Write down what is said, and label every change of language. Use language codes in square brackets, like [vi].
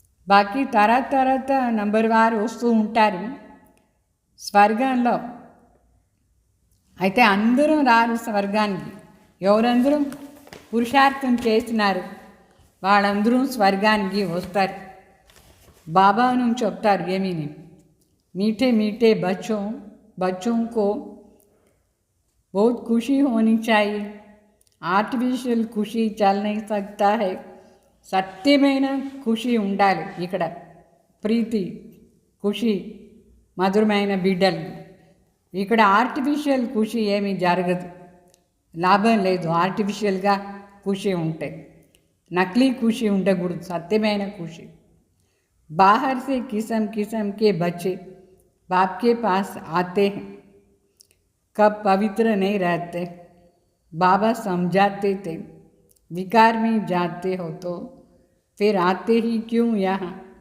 [te] బాకీ తర్వాత నంబర్ వారు వస్తూ ఉంటారు స్వర్గంలో. అయితే అందరూ రారు స్వర్గానికి. ఎవరందరూ పురుషార్థం చేసినారు వాళ్ళందరూ స్వర్గానికి వస్తారు. బాబా నుంచి చెప్తారు ఏమీని, [hi] मीठे मीठे बच्चों को बहुत खुशी होनी चाहिए. ఆర్టిఫిషియల్ ఖుషి చల్ नहीं सकता है. [te] సత్యమైన ఖుషి ఉండాలి ఇక్కడ. ప్రీతి, ఖుషి, మధురమైన బిడ్డలు. ఇక్కడ ఆర్టిఫిషియల్ ఖుషి ఏమీ జరగదు, లాభం లేదు. ఆర్టిఫిషియల్గా ఖుషి ఉంటే, నకిలీ ఖుషి ఉండకూడదు, సత్యమైన ఖుషి. [hi] बाहर से किस्म किस्म के बच्चे बाप के पास आते हैं, कब पवित्र नहीं रहते. बाबा समझाते थे, विकार में जाते हो तो फिर आते ही क्यों यहाँ.